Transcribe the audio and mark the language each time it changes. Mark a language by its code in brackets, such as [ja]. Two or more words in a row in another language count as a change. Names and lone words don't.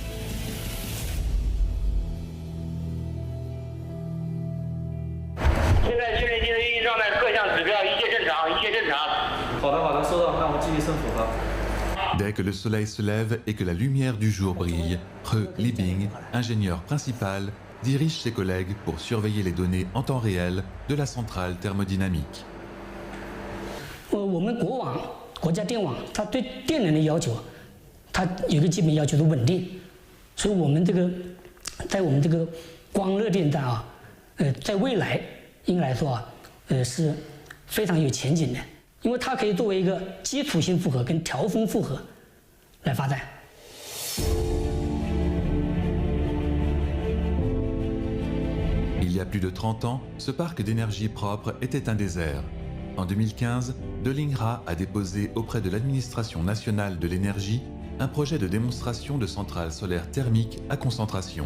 [fr] Dès que le soleil se lève et que la lumière du jour brille, He Libing, ingénieur principal, dirige ses collègues pour surveiller les données en temps réel de la centrale thermodynamique. [zh] 我们国家电网，它对电能的要求，它有一个基本要求的稳定，所以我们在我们这个光热电站啊，在未来应该来说啊，是非常有前景的，因为它可以作为一个基础性负荷跟调峰负荷来发展。 [fr] Il y a plus de 30 ans, ce parc d'énergie propre était un désert. En 2015, Delingha a déposé auprès de l'administration nationale de l'énergie un projet de démonstration de centrale solaire thermique à concentration.